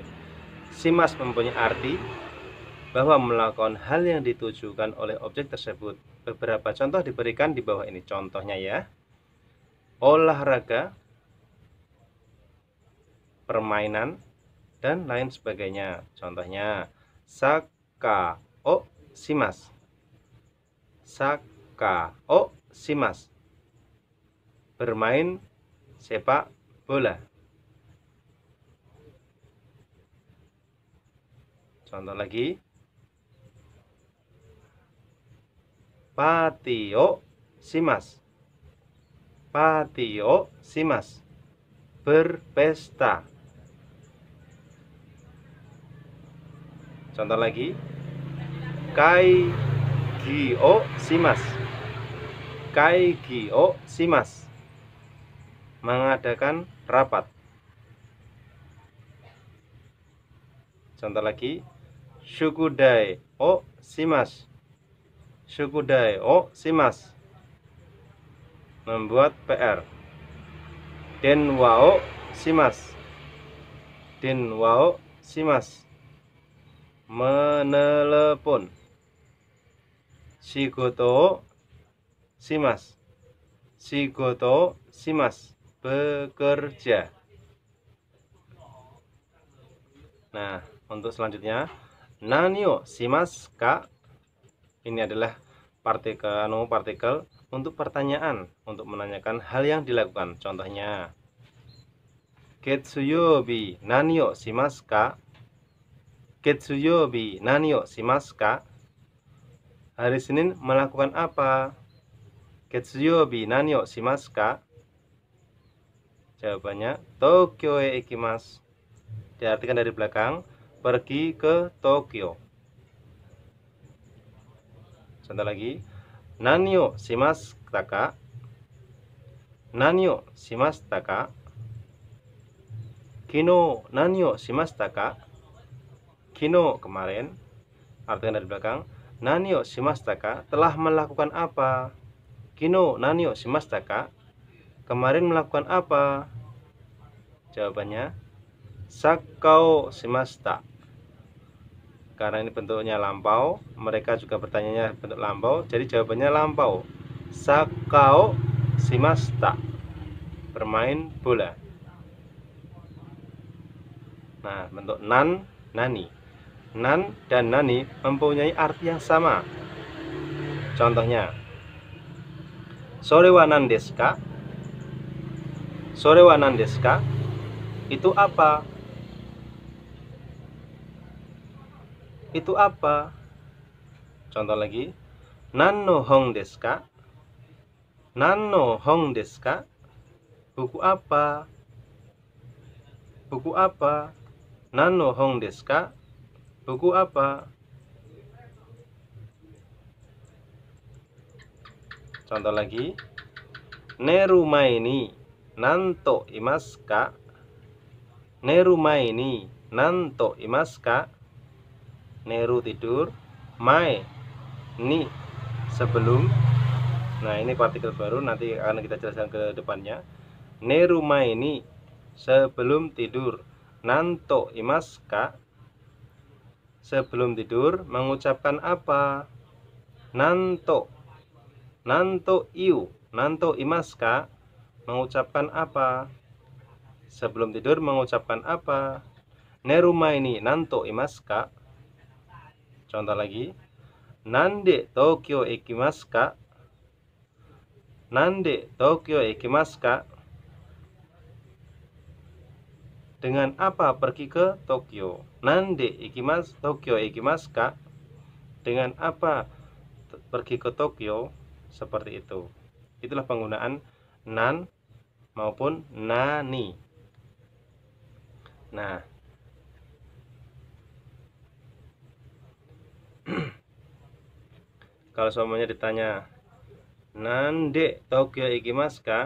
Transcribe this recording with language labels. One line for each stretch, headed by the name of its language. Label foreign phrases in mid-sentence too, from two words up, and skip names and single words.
Indonesian: Shimasu mempunyai arti bahwa melakukan hal yang ditujukan oleh objek tersebut. Beberapa contoh diberikan di bawah ini. Contohnya ya, olahraga, permainan, dan lain sebagainya. Contohnya,
Japanese: サッカーをします. サッカーをします.
Indonesian: Bermain sepak bola. Contoh lagi,
Japanese: パーティーをします. パーティーをします.
Indonesian: Berpesta. Contoh lagi,
Japanese: 会議をします. 会議をします.
Indonesian: Mengadakan rapat. Contoh lagi,
Japanese: 宿題をします. 宿題をします.
Indonesian: Membuat PR.
Japanese: 電話をします. 電話をします.
Indonesian: Menelepon.
Japanese: 仕事をします. 仕事をします.
Indonesian: Bekerja. Nah, untuk selanjutnya,
Japanese: 何をしますか?
Indonesian: Ini adalah partikel untuk pertanyaan, untuk menanyakan hal yang dilakukan. Contohnya,
Japanese: 月曜日何をしますか? 月曜日何をしますか?
Indonesian: Hari Senin melakukan apa?
Japanese: 月曜日何をしますか?
Indonesian: Jawabannya,
Japanese: 東京へ行きます.
Indonesian: Diartikan dari belakang, pergi ke Tokyo. Contoh lagi,
Japanese: 何をしましたか? 何をしましたか? 昨日何をしましたか?
Indonesian: Kino kemarin. Artikan dari belakang,
Japanese: 何をしましたか?
Indonesian: Telah melakukan apa?
Japanese: 昨日何をしましたか?
Indonesian: Kemarin melakukan apa? Jawabannya,
Japanese: サッカーしました.
Indonesian: Karena ini bentuknya lampau, mereka juga bertanyanya bentuk lampau, jadi jawabannya lampau.
Japanese: サッカーしました.
Indonesian: Bermain bola. Nah, bentuk nan, nani. Nan dan nani mempunyai arti yang sama. Contohnya,
Japanese: それは何ですか? それは何ですか?
Indonesian: Itu apa? Itu apa? Contoh lagi,
Japanese: 何の本ですか? 何の本ですか?
Indonesian: Buku apa? Buku apa?
Japanese: 何の本ですか?
Indonesian: Buku apa? Contoh lagi,
Japanese: 寝る前に何と言いますか? 寝る前に何と言いますか?
Indonesian: Neru tidur,
Japanese: 前に
Indonesian: sebelum. Nah, ini partikel baru, nanti akan kita jelaskan ke depannya.
Japanese: 寝る前に
Indonesian: sebelum tidur.
Japanese: 何と言いますか?
Indonesian: Sebelum tidur mengucapkan apa?
Japanese: 何と。何と言う. 何と言いますか?
Indonesian: Mengucapkan apa? Sebelum tidur mengucapkan apa?
Japanese: 寝る前に何と言いますか?
Indonesian: Contoh lagi,
Japanese: 何で東京行きますか? 何で東京行きますか?
Indonesian: Dengan apa pergi ke Tokyo?
Japanese: 何で行きます東京行きますか?
Indonesian: Dengan apa pergi ke Tokyo? Seperti itu. Itulah penggunaan nan maupun nani. Nah, kalau semuanya ditanya
Japanese: 何で東京行きますか?